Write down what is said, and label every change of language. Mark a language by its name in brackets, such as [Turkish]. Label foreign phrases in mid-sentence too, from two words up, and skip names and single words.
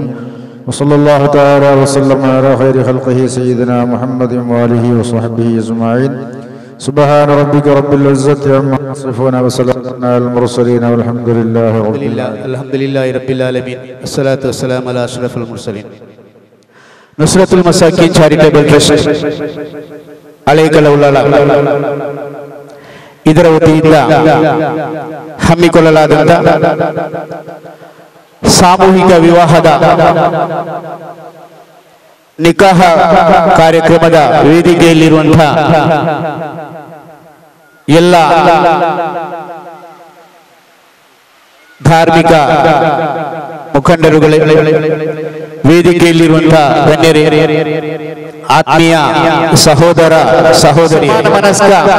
[Arabic] وصلى الله تعالى وسلم على خير خلقه سيدنا محمد وآله وصحبه أجمعين. سبحان ربك رب العزة عما يصفون وسلام على المرسلين والحمد لله رب العالمين. الحمد لله رب العالمين. الصلاة والسلام على أشرف المرسلين. [Kannada] ನುಸ್ರತುಲ್ ಮಸಾಕೀನ್ ಚಾರಿಟೇಬಲ್ ಟ್ರಸ್ಟ್ ಹಳೇಕಲೌಲಾಲ ಇದರ ವತಿಯಿಂದ ಹಮ್ಮಿಕೊಳ್ಳಲಾದಂಥ ಸಾಮೂಹಿಕ ವಿವಾಹದ ನಿಕಾಹ ಕಾರ್ಯಕ್ರಮದ ವೇದಿಕೆಯಲ್ಲಿರುವಂತಹ ಎಲ್ಲ ಧಾರ್ಮಿಕ ಮುಖಂಡರುಗಳೇ, ವೇದಿಕೆಯಲ್ಲಿರುವಂತಹ ಗಣ್ಯರೇ, ಆತ್ಮೀಯ ಸಹೋದರ ಸಹೋದರಿ, ಮನಸ್ಕ